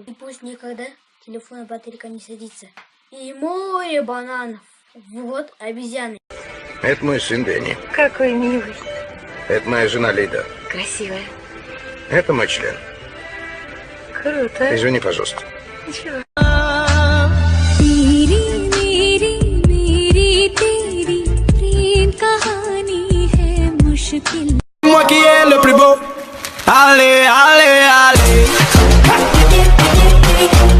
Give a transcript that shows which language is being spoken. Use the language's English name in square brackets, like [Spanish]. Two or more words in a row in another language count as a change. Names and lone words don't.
[Russian] И пусть никогда телефон и батарейка не садится. И море бананов. Вот обезьяны. Это мой сын Дэнни. Какой милый. Это моя жена Лида. Красивая. Это мой член. Круто. Извини, пожалуйста. Ничего. [French] Moi qui est le plus beau. Allez, allez, allez.